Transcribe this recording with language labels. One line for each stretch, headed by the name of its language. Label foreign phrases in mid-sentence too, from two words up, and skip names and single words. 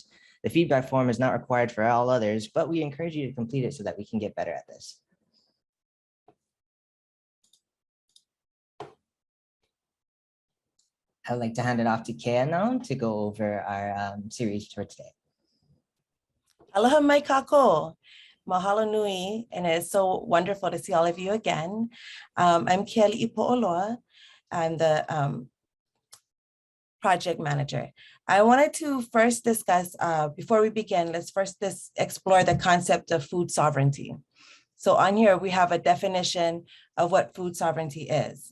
English: The feedback form is not required for all others, but we encourage you to complete it so that we can get better at this. I'd like to hand it off to Kaʻiana now to go over our series for today.
Hawaiian: Aloha mai kākou. Mahalo nui,
English: and it's so wonderful to see all of you again. I'm Kaʻiana Runnels. I'm the project manager. I wanted to first discuss, before we begin, let's first explore the concept of food sovereignty. So on here, we have a definition of what food sovereignty is.